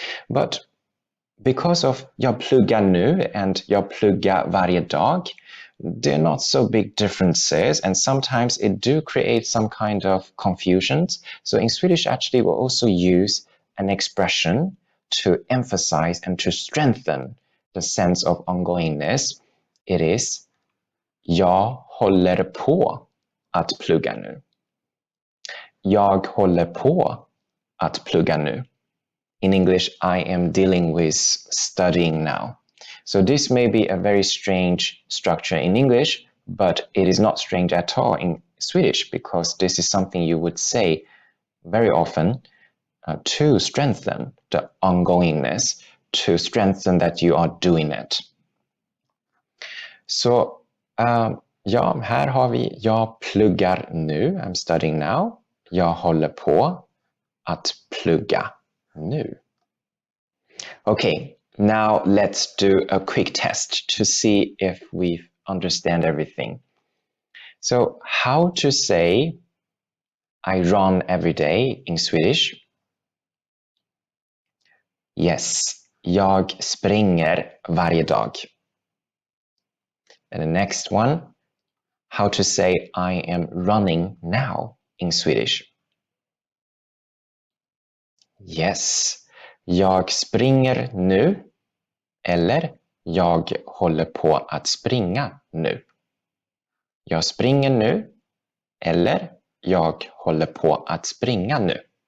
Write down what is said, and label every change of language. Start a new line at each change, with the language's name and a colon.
English: But because of
Swedish: jag pluggar nu
English: and
Swedish: jag pluggar varje dag,
English: they're not so big differences, and sometimes it do create some kind of confusions. So in Swedish, actually, we'll also use an expression to emphasize and to strengthen the sense of ongoingness. It is
Swedish: jag håller på att plugga nu. Jag håller på att plugga nu.
English: In English, I am dealing with studying now. So this may be a very strange structure in English, but it is not strange at all in Swedish, because this is something you would say very often to strengthen the ongoingness, to strengthen that you are doing it.
Swedish: Så ja, här har vi jag pluggar nu,
English: I'm studying now.
Swedish: Jag håller på att plugga nu. Okay,
English: Now let's do a quick test to see if we understand everything. So how to say I run every day in Swedish?
Swedish: Yes, jag springer varje dag.
English: And the next one, how to say I am running now in Swedish?
Swedish: Yes, jag springer nu eller jag håller på att springa nu. Jag springer nu eller jag håller på att springa nu.